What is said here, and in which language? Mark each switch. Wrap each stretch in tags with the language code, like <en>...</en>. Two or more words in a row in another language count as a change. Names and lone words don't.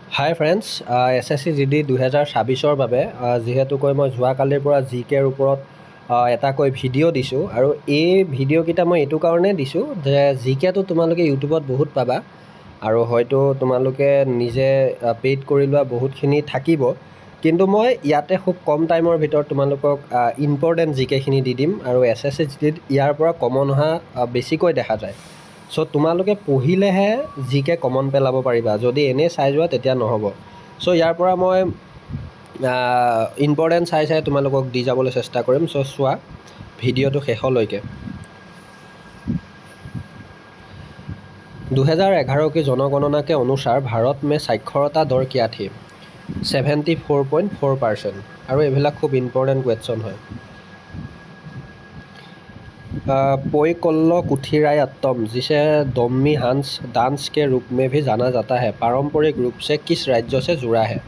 <as>হাই ফ্ৰেণ্ডছ, SSC GD 2026-ৰ বাবে যিহেতুকৈ মই যোৱাকালিৰ পৰা GKৰ ওপৰত এটাকৈ ভিডিঅ' দিছোঁ আৰু এই ভিডিঅ'কেইটা মই এইটো কাৰণেই দিছোঁ যে GKটো তোমালোকে ইউটিউবত বহুত পাবা আৰু হয়তো তোমালোকে নিজে পেইড কৰি লোৱা বহুতখিনি থাকিব, কিন্তু মই ইয়াতে খুব কম টাইমৰ ভিতৰত তোমালোকক ইম্পৰ্টেণ্ট GKখিনি দি দিম আৰু SSC GDত ইয়াৰ পৰা কমন অহা বেছিকৈ দেখা যায়। চ' তোমালোকে পঢ়িলেহে GK কমন পেলাব পাৰিবা, যদি এনেই চাই যোৱা তেতিয়া নহ'ব। চ' ইয়াৰ পৰা মই ইম্পৰ্টেণ্ট চাই তোমালোকক দি যাবলৈ চেষ্টা কৰিম। চ' চোৱা ভিডিঅ'টো শেষলৈকে।</as> <hi>2011 की जनगणना के अनुसार भारत में साक्षरता दर क्या थी? 74.4%। और ये खूब</hi> <en>important question</en> <hi>है। पोइकल्ल कुथिरायट्टम, जिसे दम्मी डांस के रूप में भी जाना जाता है, पारंपरिक रूप से किस राज्य से जुड़ा है?</hi>